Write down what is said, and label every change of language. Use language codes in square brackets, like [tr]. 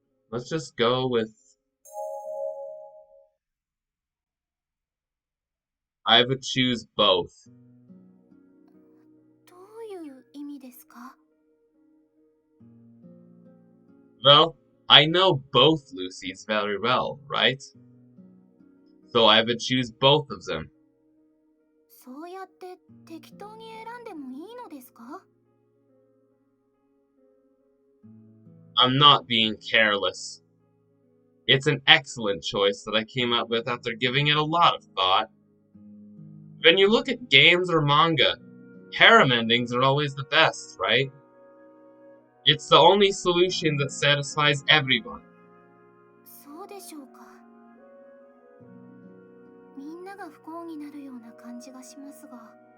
[en] Let's just go with I would choose both. [ja] どういう意味ですか？ [en] Well, I know both Lucy's very well, right? So I would choose both of them. [ja] そうやって適当に選んでもいいのですか？ [en] I'm not being careless. It's an excellent choice that I came up with after giving it a lot of thought. When you look at games or manga, harem endings are always the best, right? It's the only solution that satisfies everyone. [ja] そうでしょうか。みんなが不幸になるような感じがしますが。